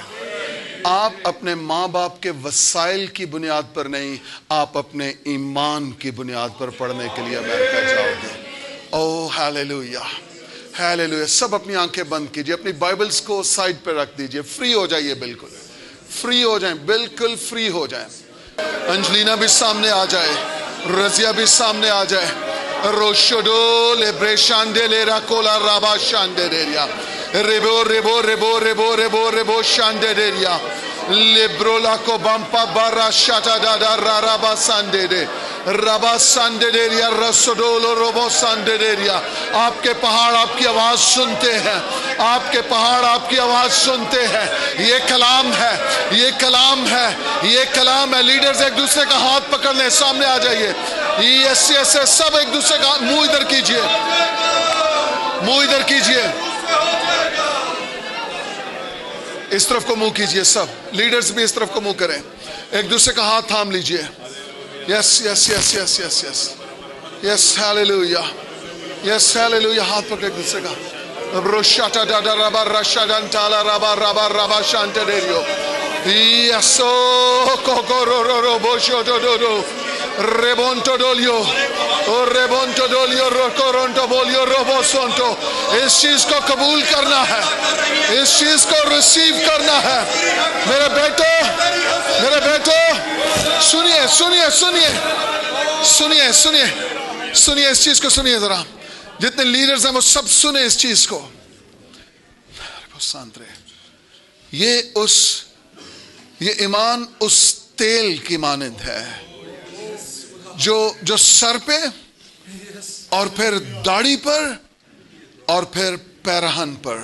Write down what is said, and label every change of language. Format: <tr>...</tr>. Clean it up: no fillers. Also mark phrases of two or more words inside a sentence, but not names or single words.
<ur>آپ اپنے ماں باپ کے وسائل کی بنیاد پر نہیں، آپ اپنے ایمان کی بنیاد پر پڑھنے کے لیے امریکہ جاؤ گے۔ او ہیلیلویا، ہیلیلویا۔ سب اپنی آنکھیں بند کیجئے، اپنی بائبلز کو سائڈ پہ رکھ دیجئے، فری ہو جائیے، بالکل فری ہو جائیں، بالکل فری ہو جائیں۔ انجلینا بھی سامنے آ جائے، رضیہ بھی سامنے آ جائے۔ روشڈو لبرے شاندے لیرا کولا رابا شاندے دیریا، ریبو ریبو ریبو ریبو ریبو ریبو شاندے دیریا، لبرولا کو بامپا بارا شاتا دادا رارابا ساندے دے، رابا ساندے دیریا، رسڈولو روبو ساندے دیریا۔ آپ کے پہاڑ آپ کی آواز سنتے ہیں، آپ کے پہاڑ آپ کی آواز سنتے ہیں۔ یہ کلام ہے، یہ کلام ہے، یہ کلام ہے۔ لیڈرز ایک دوسرے کا ہاتھ پکڑ لیں، سامنے آ جائیے۔</ur> <en>yes yes,</en> <ur>سب ایک دوسرے کا منہ ادھر کیجئے، منہ ادھر کیجئے، اس طرف کو منہ کیجئے۔ سب لیڈرز بھی اس طرف کو منہ کریں، ایک دوسرے کا ہاتھ تھام لیجئے۔</ur> <en>yes yes yes yes yes yes yes, hallelujah, yes hallelujah.</en> <ur>ہاتھ پکڑ ایک دوسرے کا۔ روشاتا دادا رابا رشادان تالا رابا رابا رابا شانتے دیریو، یسو کوکو رو رو رو بوشو دو دو دو، ریبونٹو ڈولیو، ریبونٹو ڈولیو، روکورونٹو بولیو، روبو سونٹو۔ اس چیز کو قبول کرنا ہے، اس چیز کو ریسیو کرنا ہے۔ میرے بیٹو، میرے بیٹو، سنیے سنیے سنیے سنیے سنیے سنیے، اس چیز کو سنیے ذرا۔ جتنے لیڈرز ہیں وہ سب سنیں اس چیز کو۔ یہ ایمان اس تیل کی مانند ہے جو سر پہ اور پھر داڑھی پر اور پھر پیرہن پر۔</ur>